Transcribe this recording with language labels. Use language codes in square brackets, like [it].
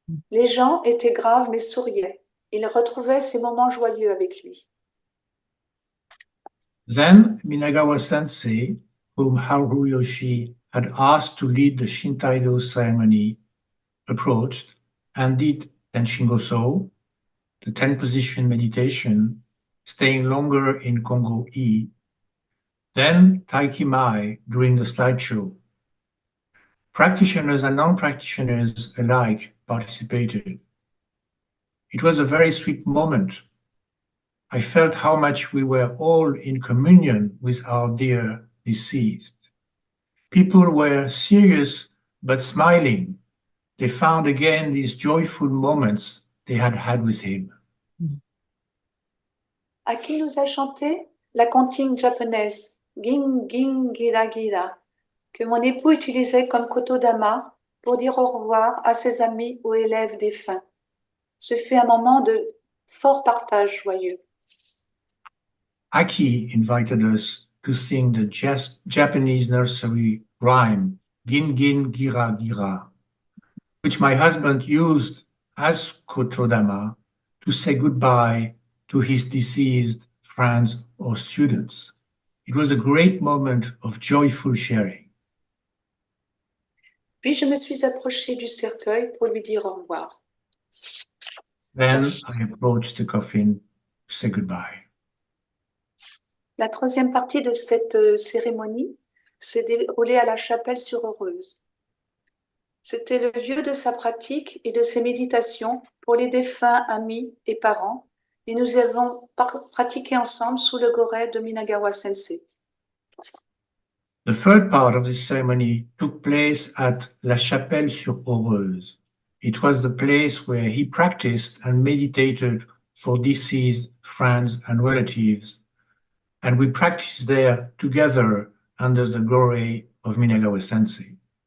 [fr] Les gens étaient graves mais souriaient. Ils retrouvaient ces moments joyeux avec lui. [en] Then Minagawa Sensei, whom Haruyoshi had asked to lead the Shintaido ceremony, approached and did Tenshingoso, the 10-position meditation, staying longer in Kongo-i, then Taikimai during the slideshow. Practitioners and non-practitioners alike participated. It was a very sweet moment. I felt how much we were all in communion with our dear deceased. People were serious but smiling. They found again these joyful moments they had had with him. [fr] Aki nous a chanté la comptine japonaise Gin Gin Gira Gira, que mon époux utilisait comme kotodama pour dire au revoir à ses amis ou élèves défunts. Ce fut un moment de fort partage joyeux. [en] Aki invited us to sing the Japanese nursery rhyme, Gin Gin Gira Gira, which my husband used as kotodama to say goodbye to his deceased friends or students. It was a great moment of joyful sharing. [fr] Puis je me suis approchée du cercueil pour lui dire au revoir. [en] Then I approached the coffin to say goodbye. [fr] La troisième partie de cette cérémonie s'est déroulée à la chapelle sur Heureuse. C'était le lieu de sa pratique et de ses méditations pour les défunts amis et parents, et nous avons pratiqué ensemble sous le goret de Minagawa Sensei. [en] The third part of this ceremony took place at La Chapelle-sur-Heureuse. It was the place where he practiced and meditated for deceased friends and relatives, and we practiced there together under the glory of Minagawa Sensei.